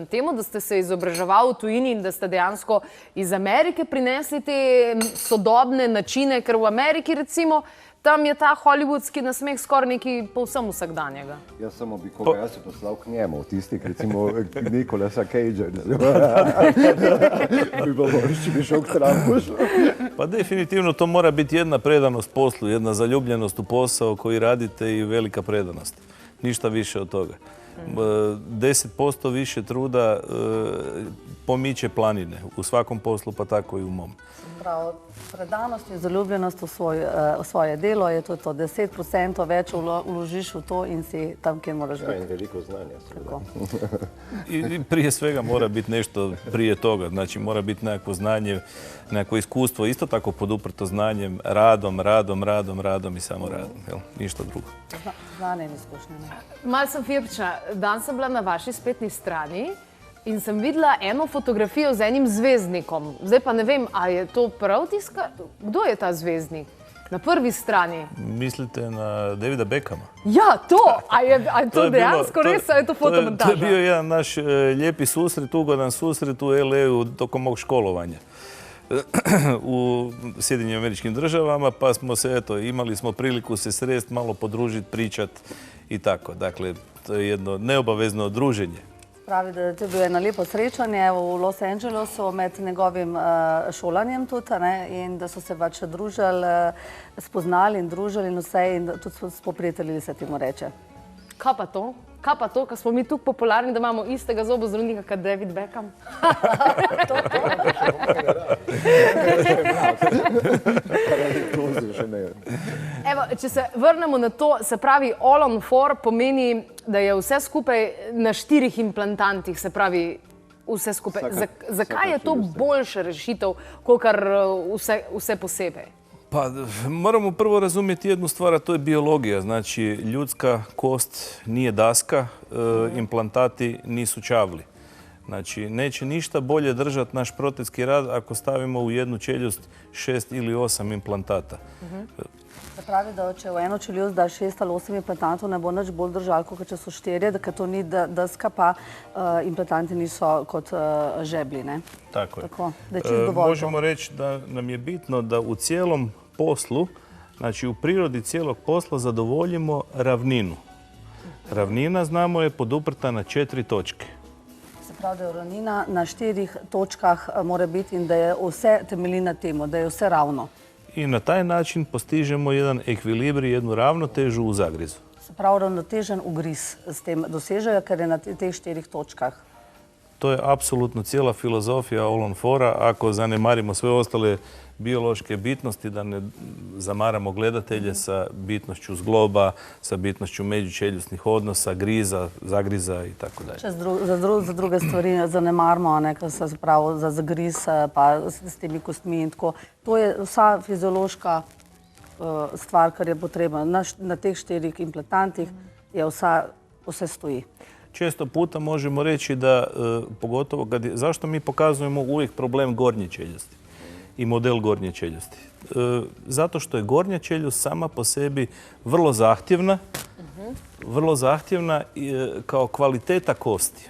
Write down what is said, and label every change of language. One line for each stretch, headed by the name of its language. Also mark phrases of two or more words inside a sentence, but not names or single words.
Slovenian: Temu, da ste se izobraževali v tujini in da ste dejansko iz Amerike prinesli te sodobne načine, ker v Ameriki recimo tam je ta hollywoodski nasmeh skoraj nekaj povsem vsakdanjega. Jaz samo bi koga, jaz se poslal k njemu, tistih recimo Nicolasa Cagea. Bi šel k Trumpu.
Croatian: Pa definitivno to mora biti jedna predanost poslu, jedna zaljubljenost u posao koji radite i velika predanost. Ništa više od toga. 10% više truda pomiče planine u svakom poslu, pa tako i u mom.
Slovenian: Prav, predanost in zaljubljenost v svoje delo je to 10% več uložiš v to in si tam, kjer moraš biti. In veliko znanja.
Croatian: I prije svega mora biti nešto prije toga. Znači mora biti nekakvo znanje, nekakvo iskustvo, isto tako poduprto znanjem, radom i samo radom. Jel? Ništa drugo.
Slovenian: Znanje in izkušnje. Malo sem firčna. Dan sem bila na vaši spletni strani in sem videla eno fotografijo z enim zvezdnikom. Zdaj pa ne vem, a je to prav tiska? Kdo je ta zvezdnik? Na prvi strani. Mislite na Davida Beckhama? Ja, to! A je to dejansko res, a je to fotomontaža?
Croatian: To je bio jedan naš lijepi susret, ugodan susret u LA-u tokom mog školovanja u Sjedinjenim Američkim Državama, pa smo se, imali smo priliku se srest, malo podružiti, pričat i tako. Dakle, to je jedno neobavezno druženje.
Slovenian: Pravi, da je to bilo eno lepo srečanje v Los Angelesu med njegovim šolanjem tudi, in da so se pač družili, spoznali in družili in vse in tudi spoprijateljili se temu reče. Kaj pa to? Kaj pa to, ker smo mi tukaj popularni, da imamo istega zobozdravnika kot David Beckham? Evo, če se vrnemo na to, se pravi, All-on-4 pomeni, da je vse skupaj na 4 implantantih, se pravi, vse skupaj. Zakaj je to boljša rešitev, kot vse posebej?
Croatian: Pa moramo prvo razumjeti jednu stvar, a to je biologija. Znači, ljudska kost nije daska, implantati nisu čavli. Znači, neće ništa bolje držati naš protetski rad ako stavimo u jednu čeljust 6 ili 8 implantata.
Slovenian: Se pravi, da če v eno čeljust daš 6 ali 8 implantantov, ne bo nič bolj držal, kot če so 4, ker to ni daska, pa implantanti niso kot žebli, ne? Tako je. Tako, da je čist dovolj.
Croatian: Možemo reći da nam je bitno da u cijelom poslu, znači u prirodi cijelog posla zadovoljimo ravninu. Ravnina, znamo, je poduprta na 4 točke.
Slovenian: Se pravi, da je ravnina na 4 točkah mora biti in da je vse temelji na temu, da je vse ravno.
Croatian: I na taj način postižemo jedan ekvilibrij, jednu ravnotežu u zagrizu.
Slovenian: Se pravi, ravnotežen ugriz s tem dosežejo, ker je na teh 4 točkah.
Croatian: To je apsolutno cijela filozofija All-on-4. Ako zanemarimo sve ostale biološke bitnosti, da ne zamaramo gledatelje sa bitnošću zgloba, sa bitnošću međučeljusnih odnosa, griza, zagriza i tako dalje.
Slovenian: Če za druge stvari zanemarimo, kar se pravi za zagriz, pa s temi kostmi in tako. To je vsa fiziološka stvar, kar je potrebna. Na teh 4 implantantih je vse stoji.
Croatian: Često puta možemo reći da, pogotovo, zašto mi pokazujemo uvijek problem gornje čeljusti i model gornje čeljusti? Zato što je gornja čeljust sama po sebi vrlo zahtjevna vrlo zahtjevna kao kvaliteta kosti.